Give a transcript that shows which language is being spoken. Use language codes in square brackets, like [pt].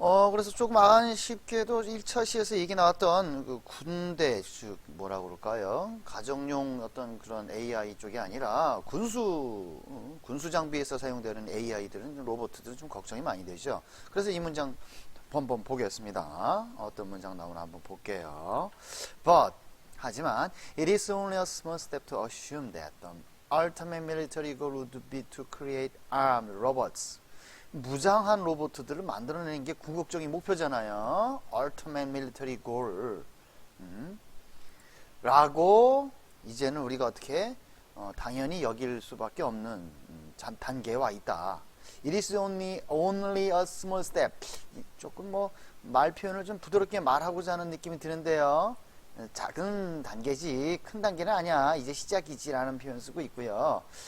[ko] 그래서 조금 안 쉽게도 1차시에서 얘기 나왔던 그 군대, 즉 뭐라 그럴까요? 가정용 어떤 그런 AI 쪽이 아니라 군수 장비에서 사용되는 AI들은, 로봇들은 좀 걱정이 많이 되죠. 그래서 이 문장 한번 보겠습니다. 어떤 문장 나오나 한번 볼게요. [en] But [ko] 하지만 [en] it is only a small step to assume that the ultimate military goal would be to create armed robots. [ko] 무장한 로봇들을 만들어내는 게 궁극적인 목표잖아요. [en] ultimate military goal. [ko] 라고 이제는 우리가 어떻게 당연히 여길 수밖에 없는 단계에 와 있다. [en] It is only a small step. [ko] 조금 말 표현을 좀 부드럽게 말하고자 하는 느낌이 드는데요. 작은 단계지 큰 단계는 아니야. 이제 시작이지 라는 표현 쓰고 있고요.